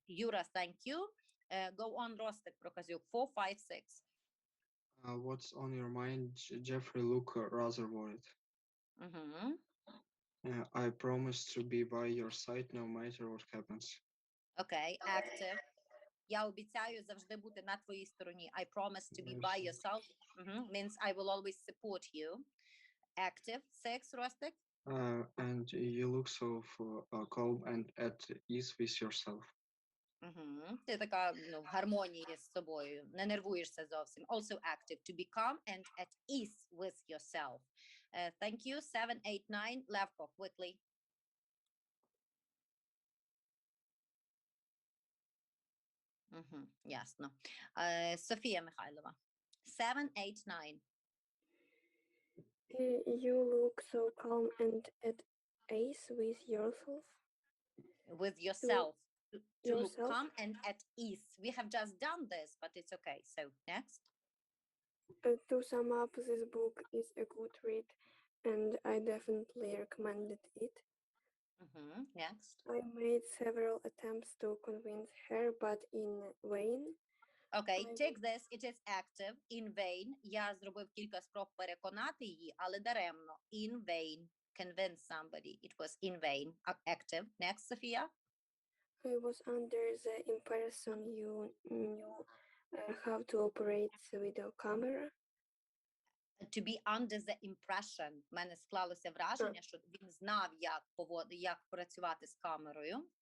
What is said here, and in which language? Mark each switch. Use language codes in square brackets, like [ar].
[en] Yura, thank you. Go on, Rostek Prokaziuk, 4, 5, 6. What's on your mind? Jeffrey looked rather worried. I promise to be by your side no matter what happens. Okay, active. [uk] Я обіцяю завжди бути на твоїй стороні. [en] I promise to be by yourself. Means I will always support you. Active. 6, Rostek. And you look so calm and at ease with yourself. [uk] Ти така в гармонії з собою, не нервуєшся зовсім. [en] Also active, to be calm and at ease with yourself. Thank you. 7, 8, 9. Levko, quickly. [uk] Ясно. Софія Михайлова. 7, 8, 9. [en] You look so calm and at ease with yourself. With yourself. To look yourself. calm and at ease. We have just done this, but it's okay. So next. To sum up, this book is a good read, and I definitely recommended it. Next. I made several attempts to convince her, but in vain. Okay, I take this, it is active, in vain. [uk] Я зробив кілька спроб переконати її, але даремно. [en] In vain. Convince somebody. It was in vain. Active. Next, Sophia. I was under the impression you knew how to operate the video camera. To be under the impression. [uk] В мене склалося враження, що він знав, як працювати з камерою.